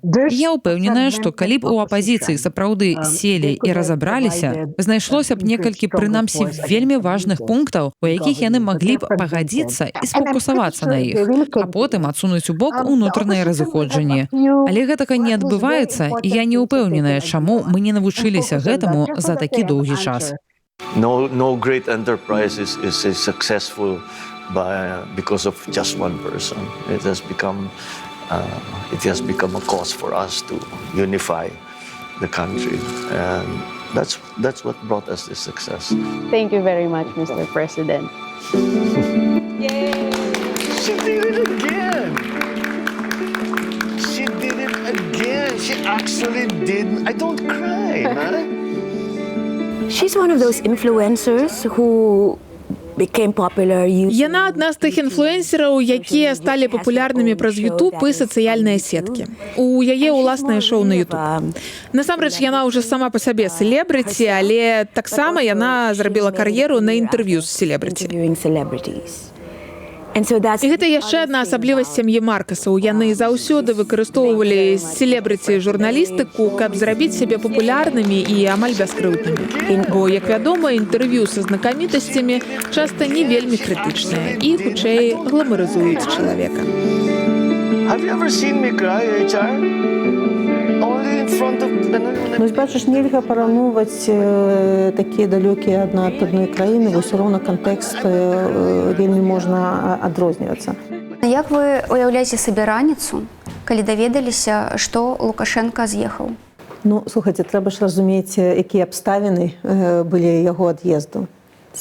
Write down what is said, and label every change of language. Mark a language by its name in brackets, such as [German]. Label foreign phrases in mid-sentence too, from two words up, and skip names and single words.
[Belarusian] Я ўпэўненая, што калі б у апазіцыі сапраўды селі і разабраліся, знайшлося б некалькі, прынамсі, вельмі важных пунктаў, у якіх яны маглі б пагадзіцца і сфокусавацца на іх, а потым адсунуць у бок унутраныя разыходжанні. Але гэтага не адбываецца, і я не ўпэўненая, чаму мы не навучыліся гэтаму за такі доўгі час. [English] No great enterprise is successful because of just one person. It has become a cause for us to unify the country, and that's what brought us this success. Thank you very much, Mr. President. Yay! She did it again. She did it again. She actually did. I don't cry, huh? She's one of those influencers who became popular. [Belarusian] Яна адна з тых інфлюэнсераў, якія сталі папулярнымі праз YouTube і сацыяльныя сеткі. У яе ўласнае шоу на YouTube. Насамрэч, яна ўжо сама па сабе селебрыці, але таксама яна зрабіла кар'еру на інтэрв'ю з селебрыці. І гэта яшчэ адна асаблівасць сям'і Маркасаў. Яны заўсёды выкарыстоўвалі селебрыці журналістыку, каб зрабіць сябе папулярнымі і амаль бяскрыўднымі. Бо, як вядома, інтэрв'ю са знакамітасцямі часта не вельмі крытычныя і, хутчэй, гламарызуюць чалавека. [English] Have you ever seen me cry, HR? Only in front of... [Belarusian] Ну, бачыш, нельга параўноўваць такія далёкія адна ад адной краіны, бо ўсё роўна кантэкст вельмі можна адрознівацца. Як вы уяўляеце сабе раніцу, калі даведаліся, што Лукашенка з'ехаў? Ну, слухайце, трэба ж разумець, якія абставіны былі яго ад'езду.